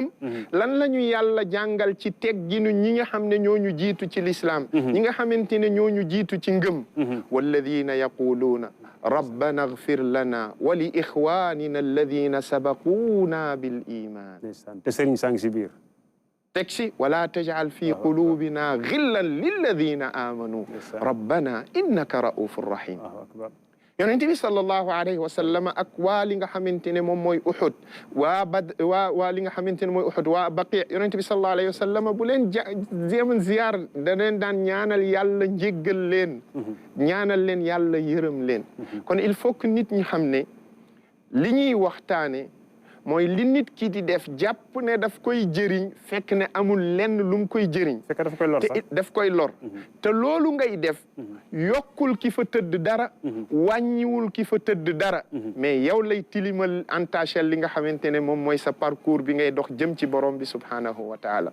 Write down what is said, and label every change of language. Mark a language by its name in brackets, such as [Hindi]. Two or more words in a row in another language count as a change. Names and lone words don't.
[Wolof] lan la ñu yàlla jàngal ci tegginu ñi nga xam ne ñoo ñu jiitu ci l'islam. ñi nga xamante ne ñoo ñu jiitu ci ngëm. [Arabic] والذين يقولون ربنا اغفر لنا ولإخواننا الذين سبقونا بالإيمان. [Wolof] te sëriñ sang si biir. [Arabic] تكسي ولا تجعل في قلوبنا غلا للذين آمنوا ربنا إنك رؤوف رحيم. [Wolof] yonent bi [Arabic] صلى الله عليه وسلم [Wolof] ak waa li nga xamante ne moom mooy Uhud waa li nga xamante ne mooy Uhud waa Baqi yonent bi [Arabic] صلى الله عليه وسلم [Wolof] bu leen jéem ziyaar da leen daan ñaanal yàlla njéggal leen ñaanal leen yàlla yërëm leen kon [French] il faut que [Wolof] nit ñi xam ne li ñuy waxtaane mooy li nit ki di def jàpp ne daf koy jëriñ fekk ne amul lenn lu mu koy jëriñ. fekk daf koy lor sax daf koy lor. te loolu ngay def yokkul ki fa tëdd dara. wàññiwul ki fa tëdd dara. mais yow lay tilimal entachel li nga xamante ne moom mooy sa parcours bi ngay dox jëm ci borom bi [Arabic] سبحانه وتعالى.